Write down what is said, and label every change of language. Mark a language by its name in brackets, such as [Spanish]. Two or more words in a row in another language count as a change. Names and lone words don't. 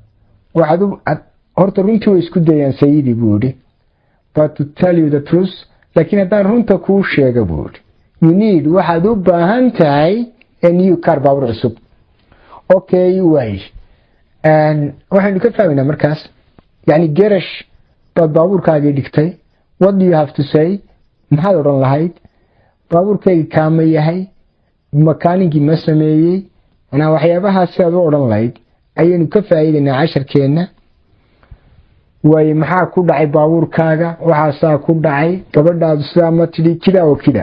[Somali] horta runtii way isku dayaan sayidii buu yidhi. [English] But to tell you the truth, [Somali] laakiin haddaan runta kuu sheego buu yidhi [English] you need [Somali] waxaad u baahan tahay [English] a new car, [Somali] baabuur cusub. Okay, way waxaynu ka fahmaynaa markaas yani garash baad baabuurkaagii dhigtay. [English] What do you have to say? [Somali] maxaad odhan lahayd? baabuurkaygii kaama yahay, makaanigii ma sameeyey, waxyaabahaas sidaad u odhan lahayd ayaynu ka faa'iidaynaa casharkeenna. waaye maxaa ku dhacay baabuurkaaga? waxaasaa ku dhacay, gabadhaadu sidaa ma tidhi, kida oo kida.